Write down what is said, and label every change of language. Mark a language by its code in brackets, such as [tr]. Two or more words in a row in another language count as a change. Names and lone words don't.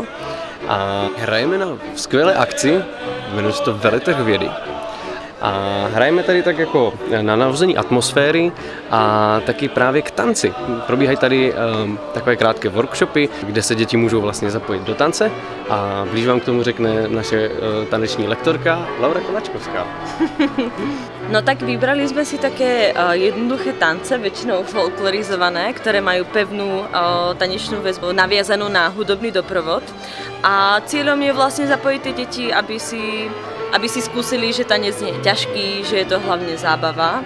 [cs] A hrajeme na skvělé akci, jmenuje se to Veletrh vědy. A hrajeme tady tak jako na navození atmosféry a taky právě k tanci. Probíhají tady takové krátké workshopy, kde se děti můžou vlastně zapojit do tance a blíž vám k tomu řekne naše taneční lektorka Laura Kolačkovská. [sk] No tak vybrali sme si také jednoduché tance, väčšinou folklorizované, ktoré majú pevnú tanečnú väzbu naviazanú na hudobný doprovod. A cieľom je vlastne zapojiť tie deti, aby si skúsili, že tanec nie je ťažký, že je to hlavne zábava.